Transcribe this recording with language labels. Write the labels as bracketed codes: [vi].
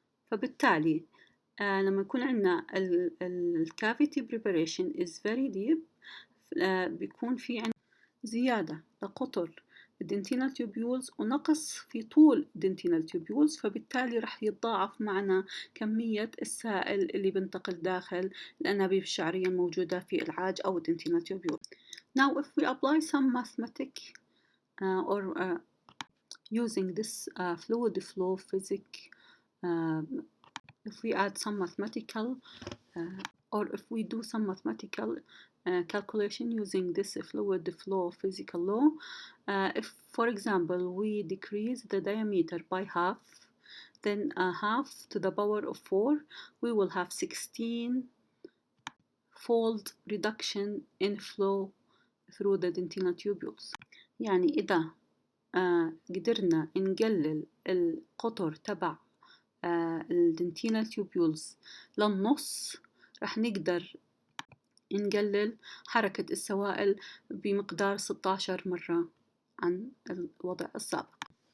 [ar] فبالتالي لما يكون عندنا الكافيتي [en] preparation is very deep [ar] بيكون في عندنا زيادة لقطر الدنتينال تيوبيولز ونقص في طول الدنتينال تيوبيولز فبالتالي رح يتضاعف معنا كمية السائل اللي بنتقل داخل الأنابيب الشعرية الموجودة في العاج أو الدنتينال تيوبيولز. [en] Now if we apply some mathematic or using this fluid flow physics if we add some mathematical or if we do some mathematical calculation using this fluid flow physical law, if for example we decrease the diameter by half, then half to the power of 4, we will have 16-fold reduction in flow through the dentinal tubules. [ar] يعني إذا قدرنا نقلل القطر تبع الدنتينال تيوبيولز للنص رح نقدر نقلل حركة السوائل بمقدار 16 مرة عن الوضع السابق.